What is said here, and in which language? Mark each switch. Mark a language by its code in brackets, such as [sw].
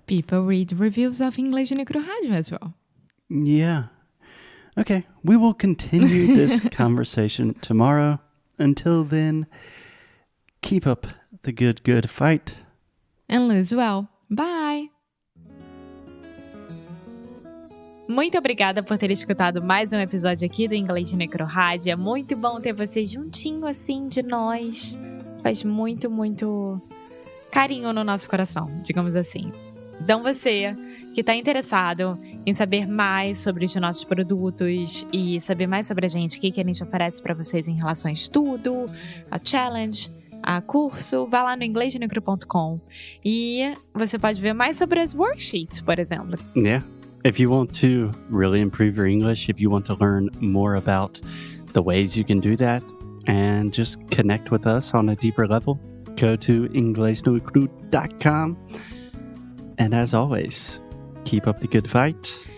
[en] People read reviews of English no Cru Rádio as well. Yeah. Okay, we will continue this conversation tomorrow. Until then, keep up the good fight. And lose well. Bye! [pt] Muito obrigada por ter escutado mais um episódio aqui do Inglês Necro Rádio. É muito bom ter você juntinho assim de nós. Faz muito, muito carinho no nosso coração, digamos assim. Então você que está interessado em saber mais sobre os nossos produtos e saber mais sobre a gente, o que a gente oferece para vocês em relação a estudo, a challenge, a curso, vá lá no inglesnecro.com e você pode ver mais sobre as worksheets, por exemplo. [en] Yeah. If you want to really improve your English, if you want to learn more about the ways you can do that and just connect with us on a deeper level, go to inglesnocru.com. And as always, keep up the good fight.